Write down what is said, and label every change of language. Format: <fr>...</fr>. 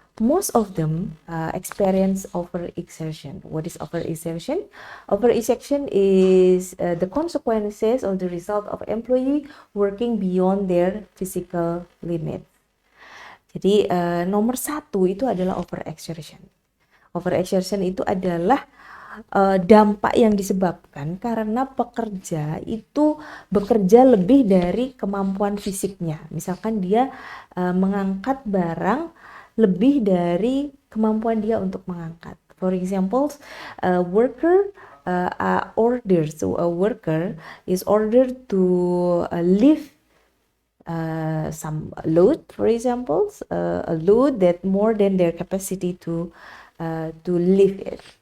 <en>Most of them experience overexertion. What is overexertion? Overexertion is the consequences or the result of employee working beyond their physical limit.</en> <id>Jadi nomor 1 itu adalah overexertion. Overexertion itu adalah dampak yang disebabkan karena pekerja itu bekerja lebih dari kemampuan fisiknya. Misalkan dia mengangkat barang lebih dari kemampuan dia untuk mengangkat.</id> <en>For example, a worker a worker is ordered to lift some load, for example, a load that more than their capacity to lift it.</en>